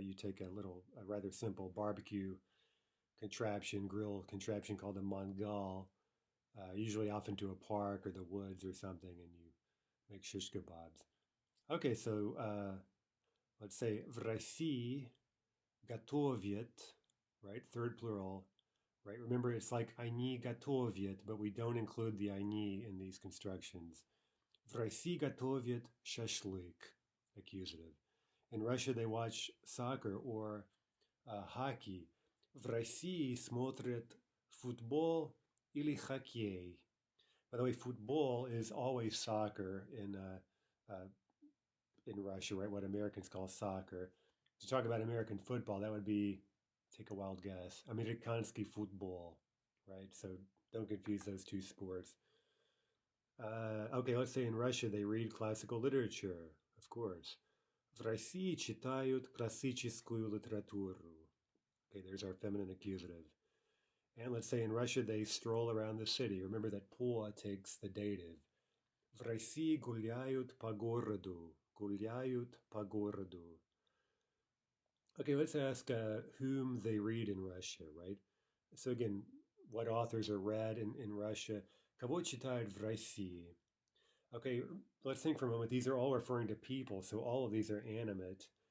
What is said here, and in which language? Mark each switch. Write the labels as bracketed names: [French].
[English] You take a rather simple barbecue contraption, grill contraption called a mangal, usually off into a park or the woods or something, and you make shish kebabs. Okay, so let's say [Russian] в России готовят, [English] right? Third plural, right? Remember, it's like [Russian] они готовят, [English] but we don't include the они in these constructions. [Russian] В России готовят шашлык, accusative. [English] In Russia, they watch soccer or hockey. [Russian] В России смотрят футбол или хоккей. [English] By the way, football is always soccer in Russia, right? What Americans call soccer. To talk about American football, that would be, take a wild guess, Amerikansky football, right? So don't confuse those two sports. Okay, let's say in Russia they read classical literature, of course. [Russian] В России читают классическую литературу. [English] Okay, there's our feminine accusative. And let's say in Russia they stroll around the city. Remember that по takes the dative. [Russian] В России гуляют по городу. Гуляют по городу. [English] Okay, let's ask whom they read in Russia, right? So again, what authors are read in Russia? [Russian] Кого читают в России? [English] Okay, let's think for a moment. These are all referring to people, so all of these are animate.